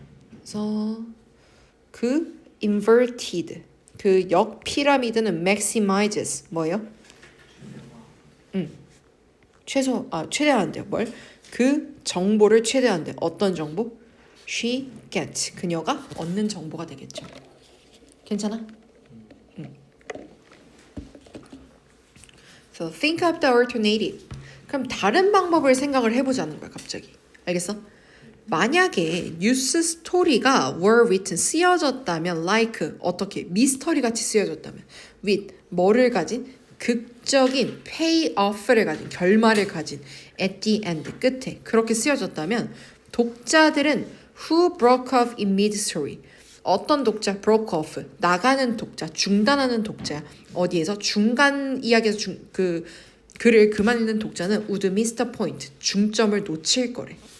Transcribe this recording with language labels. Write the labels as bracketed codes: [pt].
[ko] 그래서 그 inverted 그 역피라미드는 maximizes 뭐예요? 최대화한대요. 뭘? 그 정보를 최대화한대. 어떤 정보? [en] She gets [ko] 그녀가 얻는 정보가 되겠죠. 괜찮아? [en] So think of the alternative. [ko] 그럼 다른 방법을 생각을 해보자는 거야 갑자기. 알겠어? 만약에 뉴스 스토리가 [en] were written [ko] 쓰여졌다면 like 어떻게 미스터리 같이 쓰여졌다면 with 뭐를 가진 극적인 payoff를 가진 결말을 가진 [en] at the end [ko] 끝에 그렇게 쓰여졌다면 독자들은 [en] who broke off in mid story [ko] 어떤 독자 broke off 나가는 독자 중단하는 독자 어디에서 중간 이야기에서 그 글을 그만 읽는 독자는 [en] would miss the point [ko] 중점을 놓칠 거래.